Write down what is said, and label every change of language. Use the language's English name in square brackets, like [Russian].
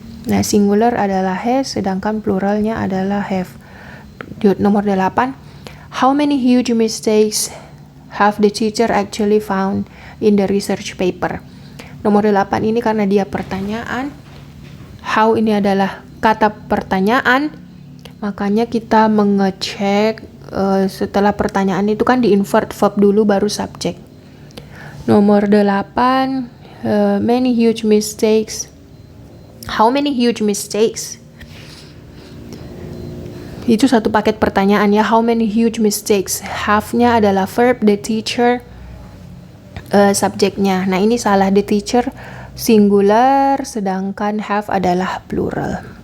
[Indonesian] Nah, singular adalah has, sedangkan pluralnya adalah have. Nomor 8. [English] How many huge mistakes have the teacher actually found in the research paper? [Indonesian] Nomor 8 ini karena dia pertanyaan. How ini adalah kata pertanyaan, makanya kita mengecek setelah pertanyaan itu kan di-invert verb dulu baru subjek. Nomor 8, [English] many huge mistakes. How many huge mistakes? [Indonesian] Itu satu paket pertanyaan ya. [English] How many huge mistakes? [Indonesian] Have-nya adalah verb, the teacher subjeknya. Nah, ini salah, the teacher singular, sedangkan have adalah plural.